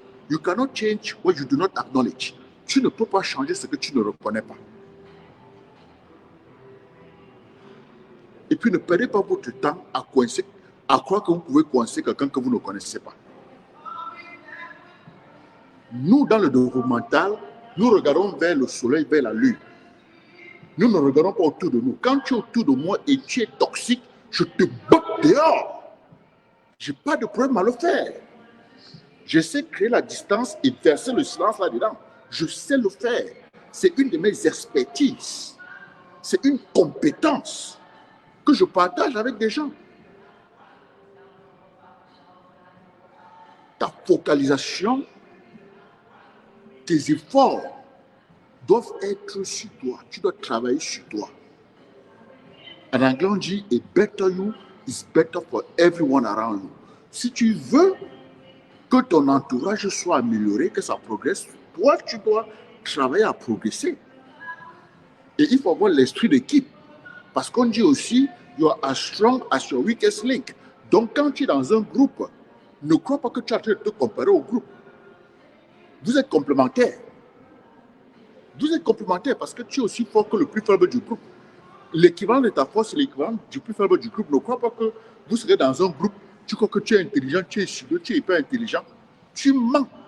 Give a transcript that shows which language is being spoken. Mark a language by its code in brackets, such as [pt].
[en] You cannot change what you do not acknowledge. [fr] Tu ne peux pas changer ce que tu ne reconnais pas. Et puis ne perdez pas votre temps à coincer, à croire que vous pouvez coincer quelqu'un que vous ne connaissez pas. Nous, dans le développemental, nous regardons vers le soleil, vers la lune. Nous ne regardons pas autour de nous. Quand tu es autour de moi et tu es toxique, je te botte dehors. Je n'ai pas de problème à le faire. Je sais créer la distance et verser le silence là-dedans. Je sais le faire. C'est une de mes expertises. C'est une compétence que je partage avec des gens. Ta focalisation, tes efforts doivent être sur toi. Tu dois travailler sur toi. En anglais, on dit [en] a better you is better for everyone around you. [fr] Si tu veux que ton entourage soit amélioré, que ça progresse, toi, tu dois travailler à progresser. Et il faut avoir l'esprit d'équipe. Parce qu'on dit aussi, [en] you are as strong as your weakest link. [fr] Donc, quand tu es dans un groupe, ne crois pas que tu as train de te comparer au groupe. Vous êtes complémentaires. Vous êtes complémentaires parce que tu es aussi fort que le plus faible du groupe. L'équivalent de ta force, c'est l'équivalent du plus faible du groupe. Ne crois pas que vous serez dans un groupe, tu crois que tu es intelligent, tu es studieux, tu es hyper intelligent. Tu mens.